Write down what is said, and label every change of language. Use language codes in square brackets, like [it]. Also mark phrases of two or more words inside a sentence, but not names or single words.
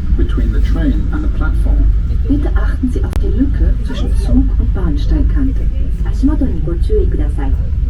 [en] between the train and the platform. [de] Bitte achten Sie auf die Lücke zwischen Zug und Bahnsteigkante. [ja] 足元にご注意ください。